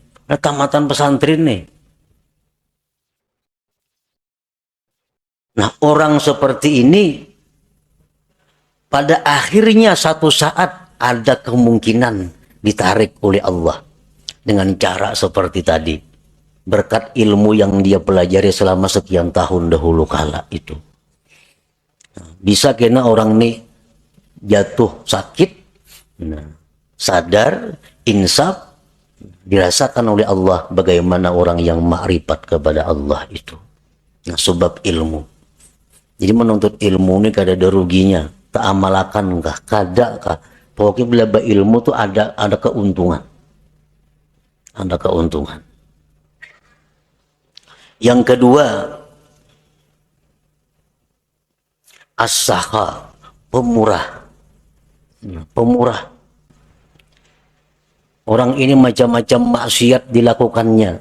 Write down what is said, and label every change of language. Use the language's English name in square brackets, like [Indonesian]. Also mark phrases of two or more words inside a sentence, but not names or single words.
[Indonesian] Nah, tamatan pesantren nih. Nah, orang seperti ini pada akhirnya satu saat ada kemungkinan ditarik oleh Allah dengan cara seperti tadi, berkat ilmu yang dia pelajari selama sekian tahun dahulu kala itu. Bisa kena orang ini jatuh sakit, nah, sadar, insaf, dirasakan oleh Allah bagaimana orang yang makrifat kepada Allah itu. Nah, sebab ilmu. Jadi menuntut ilmu ini kada ada ruginya. [Banjar] Tak amalakan kah? Kada kah? Pokoknya bila ilmu tuh ada keuntungan. [Indonesian] Ada keuntungan. Yang kedua, as-sakha, pemurah. Pemurah. Orang ini macam-macam maksiat dilakukannya.